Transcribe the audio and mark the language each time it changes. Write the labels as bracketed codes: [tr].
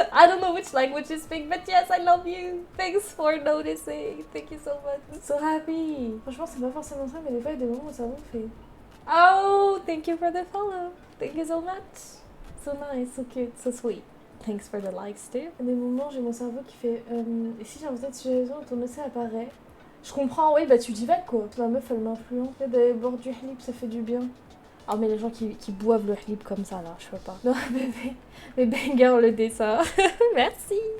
[en] I don't know which language you speak, but yes, I love you. Thanks for noticing. Thank you so much. I'm so happy. [fr] Franchement, c'est pas forcément ça, mais des fois, il y a des moments où ça me fait. [en] Oh, thank you for the follow. Thank you so much. So nice, so cute, so sweet. Thanks for the likes too. [fr] À des moments, j'ai mon cerveau qui fait et si j'ai un de situation où ton essai apparaît. Je comprends, oui, bah tu divagues quoi. La meuf, elle m'influence. Des bords du halib, ça fait du bien. Ah, mais les gens qui boivent le halib comme ça, là, je peux pas. Non, bébé, mais banger le dessin. Merci.